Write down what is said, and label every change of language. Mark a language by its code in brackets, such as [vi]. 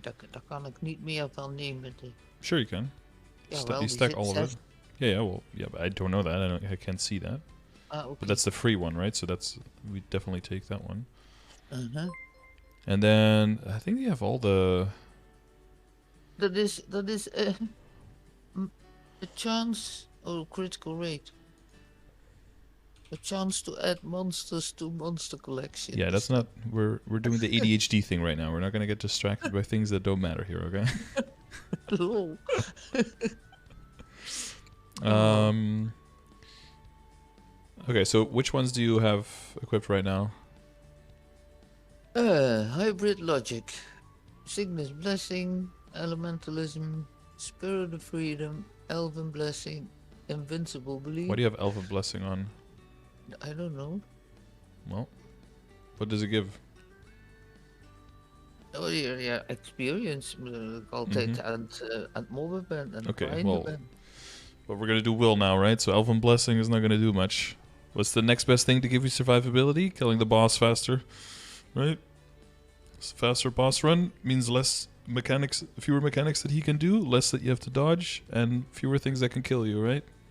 [nl] Daar kan ik niet meer van nemen. [en] Sure, you can. You stack all of it. Yeah, well, yeah, but I don't know that. I can't see that. Okay. But that's the free one, right? So we definitely take that one. And then I think you have all the. [nl] Dat is [en] a chance or critical rate. A chance to add monsters to monster collection. Yeah, that's not. We're doing the ADHD thing right now. We're not gonna get distracted by things that don't matter here, okay? Lol. Okay, so which ones do you have equipped right now? Hybrid Logic, Cygnus Blessing, Elementalism, Spirit of Freedom, Elven Blessing, Invincible Belief. Why do you have Elven Blessing on? I don't know. Well, what does it give? [nl] Oh ja, experience. Ik altijd aan het mobben ben en [en] okay, well, but we're gonna do will now, right? So Elven Blessing is not gonna do much. What's the next best thing to give you survivability? Killing the boss faster, right? Faster boss run means less mechanics, fewer mechanics that he can do, less that you have to dodge, and fewer things that can kill you, right?